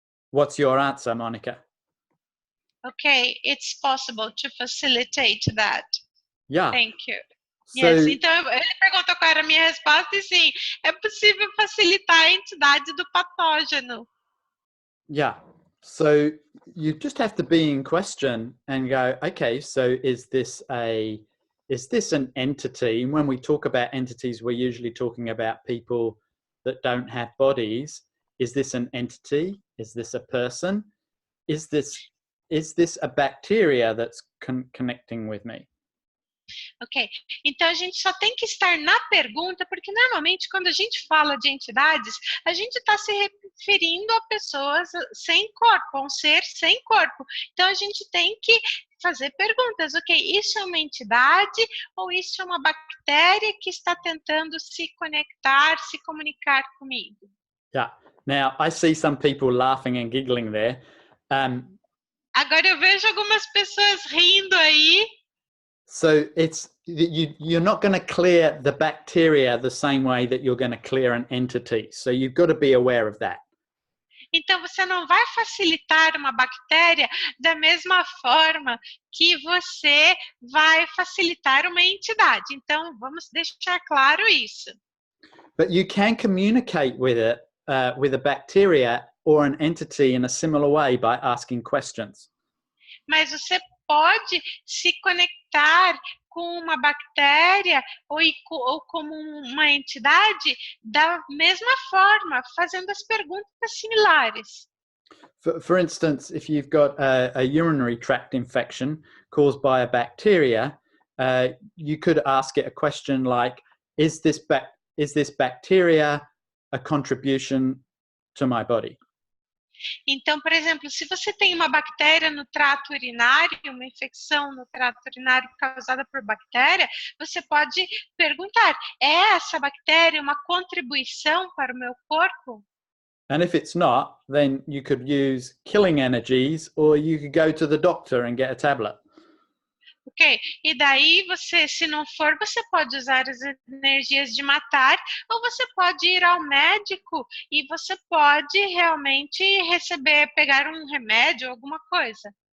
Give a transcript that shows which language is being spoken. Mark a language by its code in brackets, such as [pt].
[en] What's your answer, Monica? Ok, it's possible to facilitate that. Yeah. Thank you. So, [pt] Yes, então ele perguntou qual era a minha resposta e sim, é possível facilitar a entidade do patógeno. [en] yeah. So you just have to be in question and go, okay, so is this an entity? And when we talk about entities, we're usually talking about people that don't have bodies. Is this an entity? Is this a person? Is this a bacteria that's connecting with me? [pt] Ok, então a gente só tem que estar na pergunta, porque normalmente quando a gente fala de entidades, a gente está se referindo a pessoas sem corpo, a um ser sem corpo. Então a gente tem que fazer perguntas, ok, isso é uma entidade ou isso é uma bactéria que está tentando se conectar, se comunicar comigo? [en] Yeah. Now I see some people laughing and giggling there. [pt] Agora eu vejo algumas pessoas rindo aí. [en] So you're not going to clear the bacteria the same way that you're going to clear an entity. So you've got to be aware of that. [pt] Então você não vai facilitar uma bactéria da mesma forma que você vai facilitar uma entidade. Então vamos deixar claro isso. [en] But you can communicate with it, with a bacteria or an entity in a similar way by asking questions. [pt] Mas você pode se conectar com uma bactéria ou como uma entidade da mesma forma, fazendo as perguntas similares. [en] For instance, if you've got a urinary tract infection caused by a bacteria, you could ask it a question like, is this bacteria a contribution to my body? [pt] Então, por exemplo, se você tem uma bactéria no trato urinário, uma infecção no trato urinário causada por bactéria, você pode perguntar, é essa bactéria uma contribuição para o meu corpo? [en] And if it's not, then you could use killing energies, or you could go to the doctor and get a tablet. [pt] Ok, e daí você, se não for, você pode usar as energias de matar, ou você pode ir ao médico e você pode realmente pegar um remédio, alguma coisa.